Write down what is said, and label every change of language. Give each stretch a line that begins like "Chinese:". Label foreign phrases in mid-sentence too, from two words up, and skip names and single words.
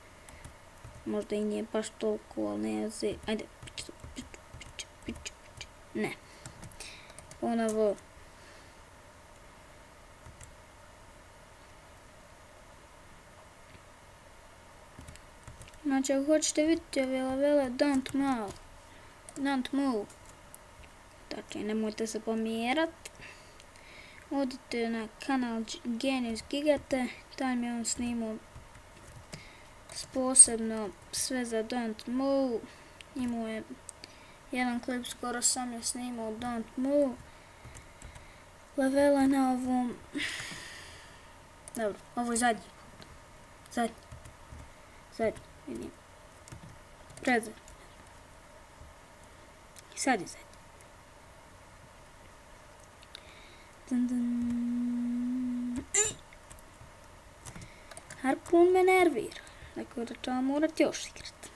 Croatian: Možda i nije baš toliko, ali ne zi. Ajde, piću. Ne. Ponovo. Znači, ako hoćete vidjeti ove levele,
English: don't move.
Croatian: Dakle, nemojte se pomjerat. Odite na kanal Genius Gigate, tam je on snimao posebno sve za
English: don't move.
Croatian: Imao je jedan klip, skoro sam je snimao
English: don't move.
Croatian: Levela na ovom... Dobro, ovo je zadnji. Zadnji, vidim. Predzadnji. I sad je zadnji. Harpun me nervira, tako da ću vam morat još igrat.